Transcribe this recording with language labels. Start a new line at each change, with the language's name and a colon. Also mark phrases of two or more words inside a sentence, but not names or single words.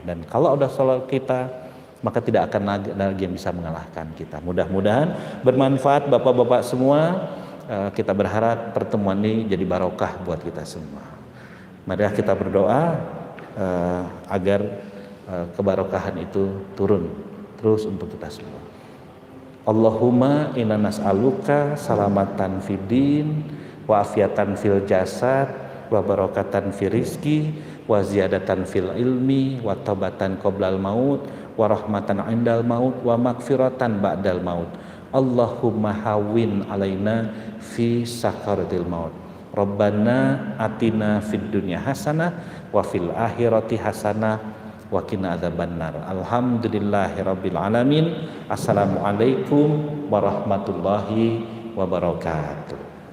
Indonesian: Dan kalau udah salat kita, maka tidak akan lagi yang bisa mengalahkan kita. Mudah-mudahan bermanfaat Bapak-bapak semua. Kita berharap pertemuan ini jadi barokah buat kita semua. Mari kita berdoa agar kebarokahan itu turun terus untuk kita semua.
Arabic: اللهم إنا نسألك سلامة في الدين وعافية في الجسد وبركة في الرزق وزيادة في العلم وتوبة قبل الموت ورحمة عند الموت ومغفرة بعد الموت. اللهم هون علينا في سكرات الموت. ربنا آتنا في الدنيا حسنة وفي الآخرة حسنة وقنا عذاب النار. الحمد لله رب العالمين. السلام عليكم ورحمة الله وبركاته.